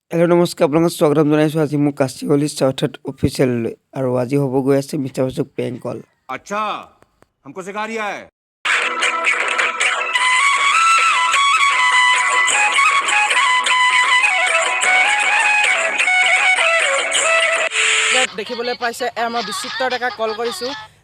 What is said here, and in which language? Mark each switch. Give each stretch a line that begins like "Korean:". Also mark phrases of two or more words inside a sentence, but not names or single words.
Assamese: হেল্ল' নমস্কাৰ, আপোনালোকক স্বাগতম জনাইছোঁ আজি মোৰ কাচিকলি চাউথত অফিচিয়েললৈ। আৰু আজি হ'ব গৈ আছে মিছাবাচক
English: prank call.
Hindi: अच्छा हमको सिखा रिया है।
Assamese: দেখিবলৈ পাইছে মই বিচিত্ৰ ডেকাক কল কৰিছোঁ।